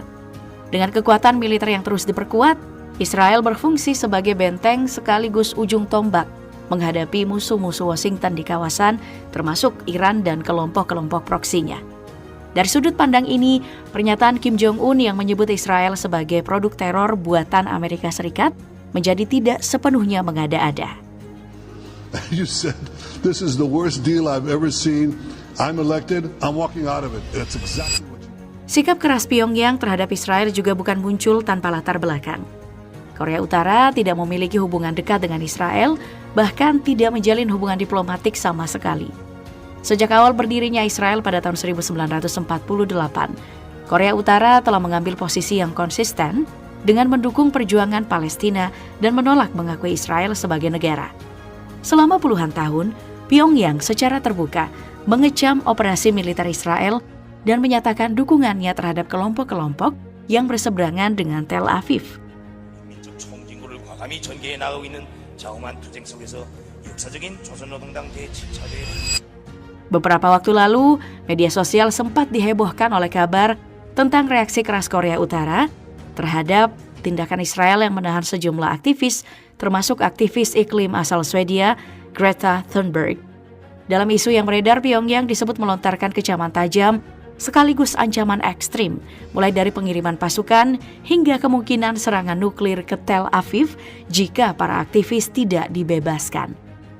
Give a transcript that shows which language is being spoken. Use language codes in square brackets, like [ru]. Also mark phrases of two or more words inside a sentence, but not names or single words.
[id] Dengan kekuatan militer yang terus diperkuat, Israel berfungsi sebagai benteng sekaligus ujung tombak menghadapi musuh-musuh Washington di kawasan, termasuk Iran dan kelompok-kelompok proksinya. Dari sudut pandang ini, pernyataan Kim Jong-un yang menyebut Israel sebagai produk teror buatan Amerika Serikat menjadi tidak sepenuhnya mengada-ada. [en] You said, this is the worst deal I've ever seen. I'm elected, I'm walking out of it. That's exactly what you... [id] Sikap keras Pyongyang terhadap Israel juga bukan muncul tanpa latar belakang. Korea Utara tidak memiliki hubungan dekat dengan Israel, bahkan tidak menjalin hubungan diplomatik sama sekali. Sejak awal berdirinya Israel pada tahun 1948, Korea Utara telah mengambil posisi yang konsisten dengan mendukung perjuangan Palestina dan menolak mengakui Israel sebagai negara. Selama puluhan tahun, Pyongyang secara terbuka mengecam operasi militer Israel dan menyatakan dukungannya terhadap kelompok-kelompok yang berseberangan dengan Tel Aviv. [ko] 민족 총진구를 과감히 전개해 나가고 있는 자오만 투쟁 속에서 역사적인 조선노동당 제7차 대회. [id] Beberapa waktu lalu, media sosial sempat dihebohkan oleh kabar tentang reaksi keras Korea Utara terhadap tindakan Israel yang menahan sejumlah aktivis, termasuk aktivis iklim asal Swedia, Greta Thunberg. Dalam isu yang beredar, Pyongyang disebut melontarkan kecaman tajam sekaligus ancaman ekstrim, mulai dari pengiriman pasukan hingga kemungkinan serangan nuklir ke Tel Aviv jika para aktivis tidak dibebaskan.